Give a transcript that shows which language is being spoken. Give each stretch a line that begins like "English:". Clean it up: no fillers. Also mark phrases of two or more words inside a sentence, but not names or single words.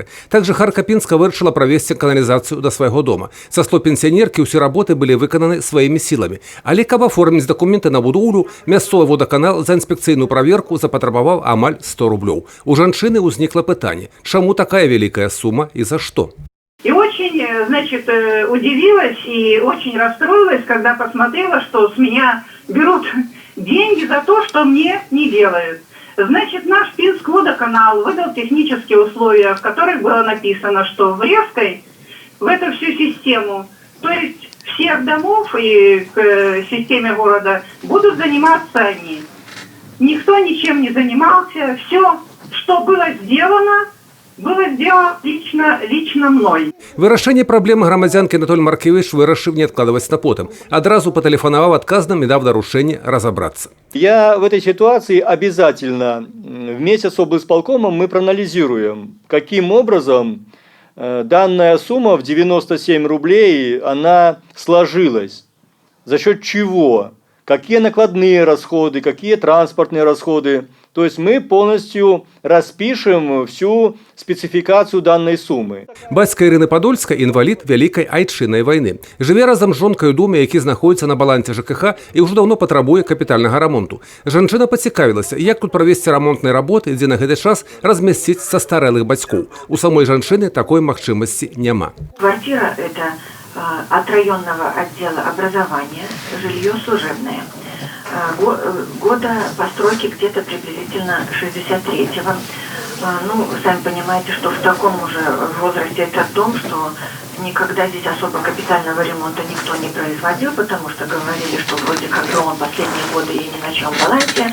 Belarusian: Так жыхарка Пінска вырашыла правесці каналізацыю да свайго дома. Са слоў пенсіянеркі, ўсе работы былі выкананы сваімі сіламі. Але каб аформіць дакументы на будоўлю, мясцовы водаканал за інспекцыйную праверку запатрабаваў амаль 100 рублёў. У жанчыны ўзнікла пытанне, чаму такая вялікая сума і за што?
Russian: И очень, значит, удивилась и очень расстроилась, когда посмотрела, что с меня берут деньги за то, что мне не делают. Значит, наш Пинск-водоканал выдал технические условия, в которых было написано, что врезкой в эту всю систему, то есть всех домов и к системе города, будут заниматься они. Никто ничем не занимался, все, что было сделано лично мной.
Belarusian: Вырашэнне праблемы грамадзянкі Анатоль Маркевіч вырашыў не адкладваць на потым. Адразу патэлефанаваў адказным і даў даручэнне разобраться.
Russian: Я в этой ситуации обязательно вместе с облисполкомом мы проанализируем, каким образом данная сумма в 97 рублей, она сложилась. За счет чего? Какие накладные расходы, какие транспортные расходы. То есть мы полностью распишем всю спецификацию данной суммы.
Belarusian: Бацька Ірыны Падольскай інвалід вялікай айчыннай вайны. Жыве разам з жонкай у доме, які знаходзіцца на балансе ЖКХ і ўжо даўно патрабуе капітальнага рамонту. Жанчына пацікавілася, як тут правесці рамонтныя работы, дзе на гэты час размясціць састарэлых бацькоў. У самой жанчыны такой магчымасці няма.
Russian: Квартира – это от районного отдела образования, жилье служебное. Года постройки где-то приблизительно 63-го. Ну, сами понимаете, что в таком уже возрасте этот дом, что никогда здесь особо капитального ремонта никто не производил, потому что говорили, что вроде как он последние годы и ни на чем балансе.